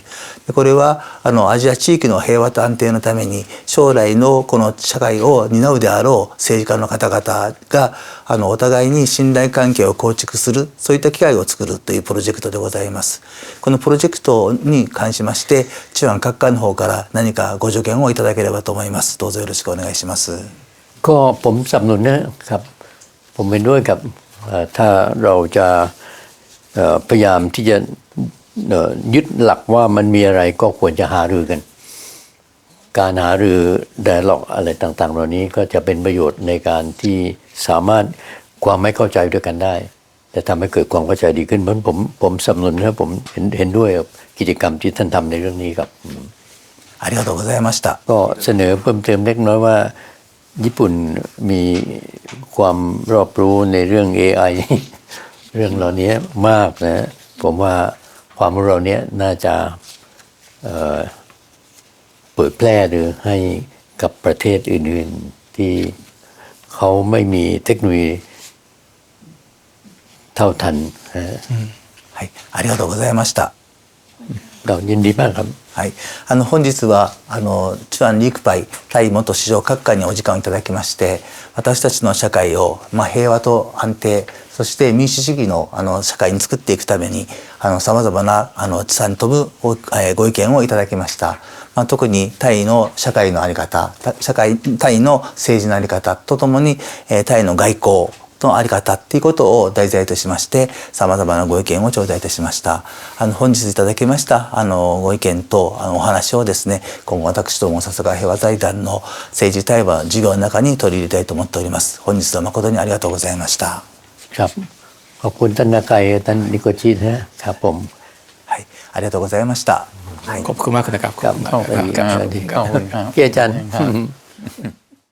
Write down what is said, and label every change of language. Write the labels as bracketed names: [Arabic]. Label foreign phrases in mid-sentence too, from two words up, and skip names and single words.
[Japanese] これはアジア地域の平和と安定のために将来のこの社会を担うであろう政治家の方々がお互いに信頼関係を構築するそういった機会を作るというプロジェクトでございます。このプロジェクトに関しましてチュアン閣下の方から何かご助言をいただければと思います。どうぞよろしくお願いします。 [Thai] ก็ผมสนับสนุนนะครับ ผมเป็นด้วยกับถ้าเราจะพยายามที่จะยึดหลักว่ามันมีอะไรก็ควรจะหารือกัน การหารือdialogอะไรต่างๆเหล่านี้ก็จะเป็นประโยชน์ในการที่สามารถความไม่เข้าใจด้วยกันได้แต่ทำให้เกิดความเข้าใจดีขึ้นเพราะผมสนับสนุนนะผมเห็นด้วยกับกิจกรรมที่ท่านทำในเรื่องนี้ครับ [Japanese] ありがとうございました [Thai] ก็เสนอเพิ่มเติมเล็กน้อยว่าญี่ปุ่นมีความรอบรู้ในเรื่อง AI เรื่องเหล่านี้มากนะผมว่าความรู้เราเนี้ยน่าจะเผยแพร่หรือให้กับประเทศอื่นๆที่เขาไม่มีเทคโนโลยีเท่าทัน [Japanese] はい、ありがとうございました。 [Thai] เรายินดีมากครับ [Japanese] はい、本日はチュアン・リークパイタイ元首相閣下にお時間をいただきまして私たちの社会を、平和と安定そして民主主義の社会に作っていくためにさまざまな地産飛ぶご意見をいただきました。特にタイの社会の在り方タイの政治の在り方とともにタイの外交のあり方っていうことを題材としましてさまざまなご意見を頂戴いたしました。本日いただきましたご意見とお話をですね今後私ども笹川平和財団の政治対話の授業の中に取り入れたいと思っております。本日は誠にありがとうございました。 [Thai] ครับขอบคุณท่านนาไกท่านนิโกจินะครับผม [Japanese] はい、ありがとうございました。 [Thai] ขอบคุณมากนะครับ ครับ ขอบคุณมากครับ ขอบคุณครับที่อาจารย์